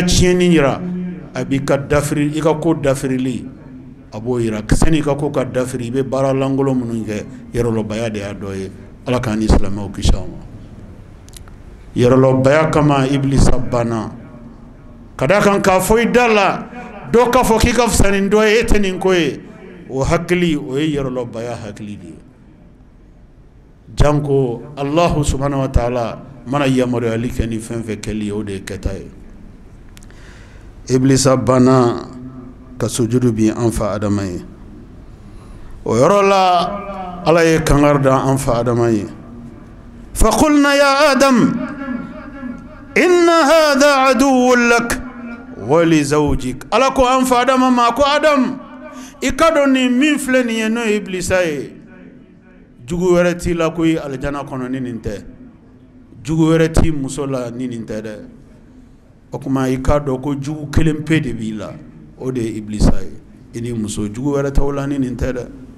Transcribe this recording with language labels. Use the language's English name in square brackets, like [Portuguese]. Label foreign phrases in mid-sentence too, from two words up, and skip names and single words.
[Bambara] tiɲɛni yira a b'i ka dafiri i ka ko dafirili a b'o yira sani i ka ko ka dafiri i bɛ baara lankolon minnu kɛ yɛrɛlɔbaya de y'a dɔ ye ala k'an ni silamɛw kisi a ma yɛrɛlɔbaya kama iblisa banna ka da kan k'a fɔ i da la dɔ k'a fɔ k'i ka fisa ni dɔ ye e tɛ nin ko ye o hakili o ye yɛrɛlɔbaya hakili de ye janko [Arabic] الله سبحانه وتعالى [Bambara] mana yamaruyali kɛ ni fɛn fɛn kɛli ye o de ye kɛta ye iblisa banna ka sujudu bi an fa adama ye o yɔrɔ la ala ye kangari da an fa adama ye [Arabic] فقلنا يا آدم إن هذا عدو لك ولزوجك [Bambara] ala ko an fa adama ma ko adam i ka dɔn ni min filɛ nin ye n'o ye iblisa ye jugu wɛrɛ t'i la ko i alijana kɔnɔ ni nin tɛ jugu wɛrɛ t'i muso la ni nin tɛ dɛ o kuma i ka dɔn ko jugu kelen pe de b'i la o de ye iblisa ye i ni muso jugu wɛrɛ t'aw la ni nin tɛ dɛ